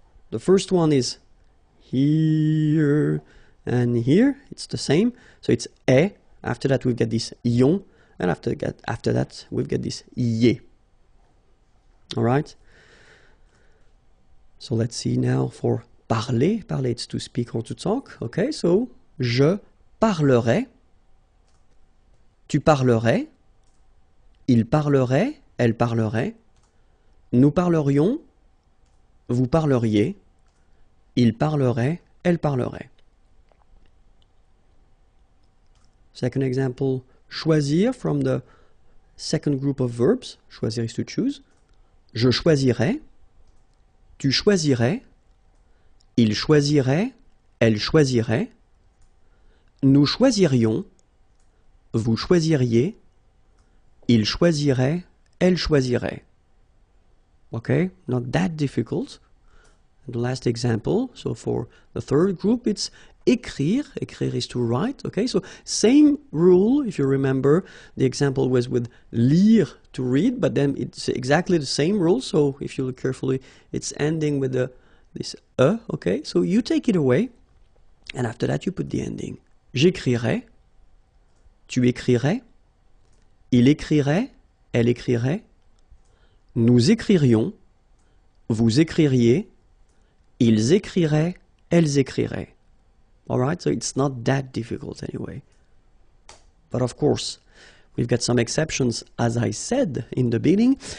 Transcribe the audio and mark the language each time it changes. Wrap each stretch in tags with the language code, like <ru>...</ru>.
<en>The first one is here and here. It's the same. So it's eh. After that, we've got this yon. And after that, we've got this ye. All right? So let's see now for parler. Parler, it's to speak or to talk. Okay, so</en> <fr>je parlerai. Tu parlerais, il parlerait, elle parlerait, nous parlerions, vous parleriez, il parlerait, elle parlerait.</fr> <en>Second example, choisir from the second group of verbs. Choisir is to choose.</en> <fr>Je choisirais, tu choisirais, il choisirait, elle choisirait, nous choisirions, vous choisiriez, il choisirait, elle choisirait.</fr> <en>Okay, not that difficult. And the last example, so for the third group, it's écrire. Écrire is to write. Okay, so same rule, if you remember, the example was with lire, to read, but then it's exactly the same rule. So if you look carefully, it's ending with this e. Okay, so you take it away, and after that you put the ending.</en> <fr>J'écrirai. Tu écrirais, il écrirait, elle écrirait, nous écririons, vous écririez, ils écriraient, elles écriraient.</fr> <en>All right, so it's not that difficult anyway. But of course, we've got some exceptions, as I said in the beginning.</en>